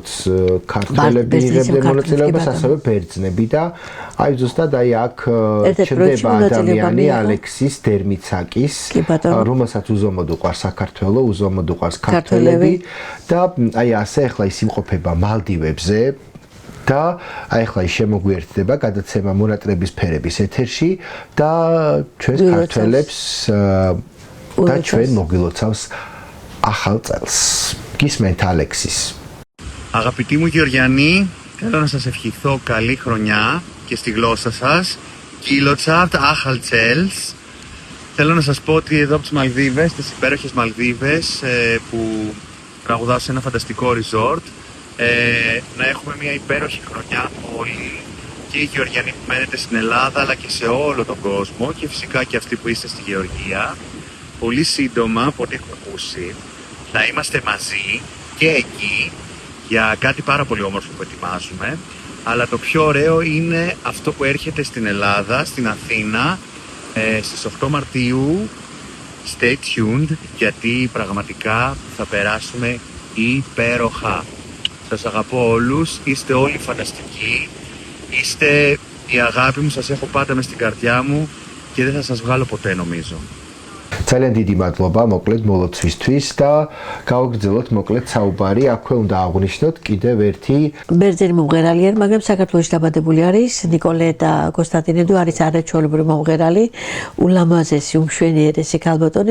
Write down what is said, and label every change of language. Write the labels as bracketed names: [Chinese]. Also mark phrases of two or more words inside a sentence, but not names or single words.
[Georgian] ქართველები იღებდნენ მონაწილეობას, ასევე ბერძნები და აი ზუსტად აი აქ ჩნდება ადამიანი ალექსის დერმიცაკის, რომელსაც უზომოდ უყვარს საქართველო, უზომოდ უყვარს ქართველები და აი ასე ახლა ის იმყოფება მალდივებზე და აი ახლა ის შემოგვიერთდება გადაცემა მონატრების ფერების ეთერში და ჩვენს ქართველებს და ჩვენ მოგილოცავს ახალ წელს. Გისმენთ ალექსის. [Greek] Αγαπητοί μου Γεωργιανοί, θέλω να σας ευχηθώ καλή χρονιά και στη γλώσσα σας. [Georgian] გილოცავთ ახალ წელს. [Greek] Θέλω να σας πω ότι εδώ από τις Μαλδίβες, τις υπέροχες Μαλδίβες που τραγουδάω σε ένα φανταστικό resort, να έχουμε μια υπέροχη χρονιά όλοι και οι Γεωργιανοί που μένετε στην Ελλάδα αλλά και σε όλο τον κόσμο και φυσικά και αυτοί που είστε στη Γεωργία. Πολύ σύντομα, από ό,τι έχω ακούσει, θα είμαστε μαζί και εκεί για κάτι πάρα πολύ όμορφο που ετοιμάζουμε, αλλά το πιο ωραίο είναι αυτό που έρχεται στην Ελλάδα, στην Αθήνα, στις 8 Μαρτίου. [English] Stay tuned, [Greek] γιατί πραγματικά θα περάσουμε υπέροχα. Σας αγαπώ όλους, είστε όλοι φανταστικοί, είστε η αγάπη μου, σας έχω πάντα μες στην καρδιά μου και δεν θα σας βγάλω ποτέ νομίζω. [Georgian] ძალიან დიდი მადლობა მოკლედ მოლოცვისთვის და გავაგრძელოთ მოკლედ საუბარი. აქვე უნდა აღვნიშნოთ კიდევ ერთი ბერძენი მომღერალი არის, მაგრამ საქართველოში დაბადებული არის. ნიკოლეტა კონსტანტინედუ არის არაჩვეულებრივი მომღერალი, ულამაზესი, უმშვენიერესი ქალბატონი.